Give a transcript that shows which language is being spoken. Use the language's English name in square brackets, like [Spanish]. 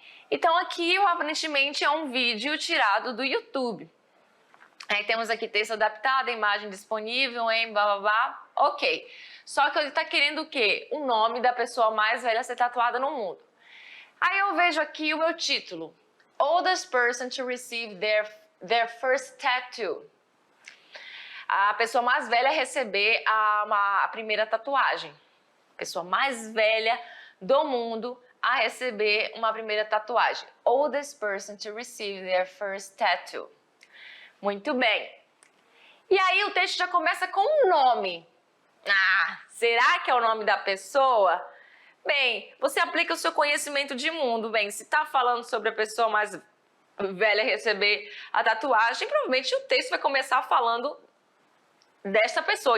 [Portuguese] Então, aqui, aparentemente, é um vídeo tirado do YouTube. Aí temos aqui texto adaptado, imagem disponível, blá, blá, blá, ok. Só que ele está querendo o quê? O nome da pessoa mais velha a ser tatuada no mundo. Aí eu vejo aqui o meu título. [English] Oldest person to receive their first tattoo. [Portuguese] A pessoa mais velha a receber a primeira tatuagem. A pessoa mais velha do mundo a receber uma primeira tatuagem. [English] Oldest person to receive their first tattoo. [Portuguese] Muito bem. E aí o texto já começa com um nome. Será que é o nome da pessoa? Bem, você aplica o seu conhecimento de mundo. Bem, se está falando sobre a pessoa mais velha receber a tatuagem, provavelmente o texto vai começar falando dessa pessoa.